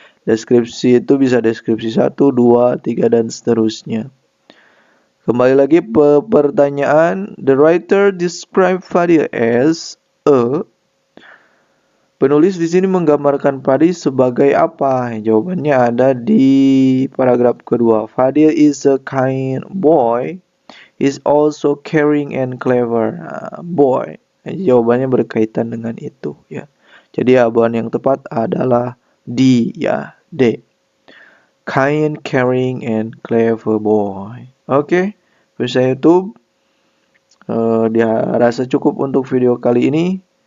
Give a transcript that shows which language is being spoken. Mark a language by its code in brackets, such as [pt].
[id] Deskripsi itu bisa deskripsi 1, 2, 3 dan seterusnya. Kembali lagi ke pertanyaan. [en] The writer describe Fadil as a. [id] Penulis di sini menggambarkan Fadil sebagai apa? Jawabannya ada di paragraf kedua. [en] Fadil is a kind boy. Is also caring and clever boy. [id] Jawabannya berkaitan dengan itu, ya. Jadi jawaban yang tepat adalah D, ya, D. [en] Kind, caring and clever boy. [id] Oke, pemirsa YouTube, dia rasa cukup untuk video kali ini.